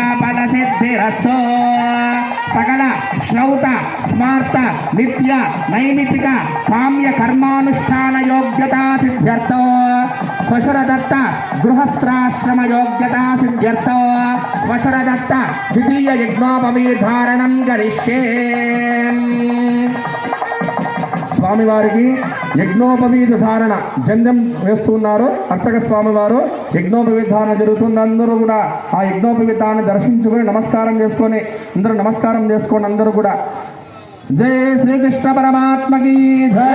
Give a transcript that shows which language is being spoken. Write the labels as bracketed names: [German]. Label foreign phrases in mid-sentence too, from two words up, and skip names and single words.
[Sanskrit] फलसिद्धिरस्तु सकल श्रौत स्मार्त नित्य नैमित्तिक काम्य कर्मानुष्ठान योग्यता सिद्ध्यर्थो स्वशुरदत्त गृहस्थाश्रम योग्यता सिद्ध्यर्थो स्वशुरदत्त द्वितीय यज्ञोपवीधारणं करिष्ये [Telugu] స్వామివారికి యజ్ఞోపవీత ధారణ జంధ్యం వేస్తున్నారు అర్చక స్వామివారు. యజ్ఞోపవీత ధారణ జరుగుతుంది. అందరూ కూడా ఆ యజ్ఞోపవీతాన్ని దర్శించుకొని నమస్కారం చేసుకొని అందరూ కూడా జై శ్రీకృష్ణ పరమాత్మకి జై.